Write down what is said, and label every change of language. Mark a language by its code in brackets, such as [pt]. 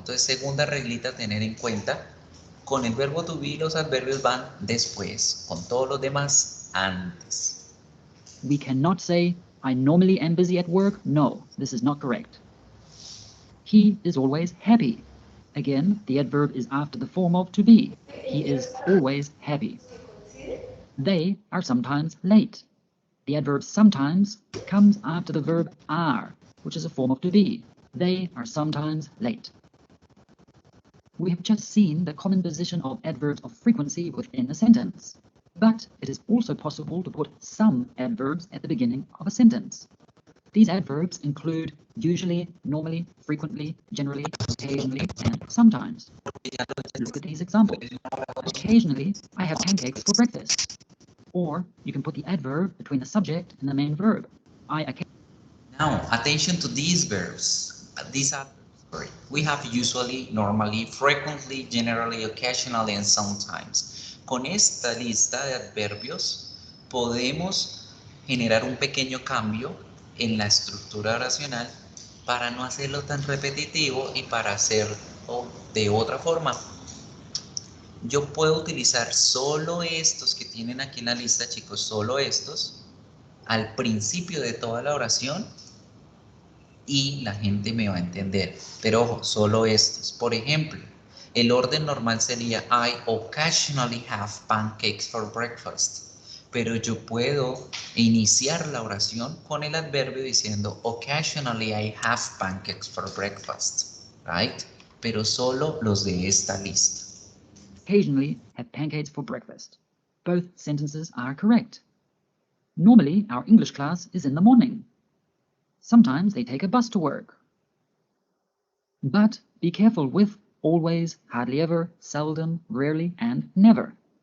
[es] Entonces, segunda reglita a tener en cuenta. Con el verbo to be los adverbios van después, con todos los demás antes. [en] We cannot say, I normally am busy at work. No, this is not correct. He is always happy. Again, the adverb is after the form of to be. He is always happy. They are sometimes late. The adverb sometimes comes after the verb are, which is a form of to be. They are sometimes late. We have just seen the common position of adverbs of frequency within a sentence. But it is also possible to put some adverbs at the beginning of a sentence. These adverbs include usually, normally, frequently, generally, occasionally, and sometimes. Look at these examples. Occasionally, I have pancakes for breakfast. Or you can put the adverb between the subject and the main verb. Now, attention to these verbs. These are, we have usually, normally, frequently, generally, occasionally, and sometimes. [es] Con esta lista de adverbios podemos generar un pequeño cambio en la estructura oracional para no hacerlo tan repetitivo y para hacerlo de otra forma. Yo puedo utilizar solo estos que tienen aquí en la lista, chicos, solo estos, al principio de toda la oración y la gente me va a entender. Pero ojo, solo estos. Por ejemplo, el orden normal sería I occasionally have pancakes for breakfast. Pero yo puedo iniciar la oración con el adverbio diciendo occasionally I have pancakes for breakfast, right? Pero solo los de esta lista. [en] Occasionally have pancakes for breakfast. Both sentences are correct. Normally, our English class is in the morning. Sometimes they take a bus to work. But be careful with always, hardly ever, seldom, rarely, and never.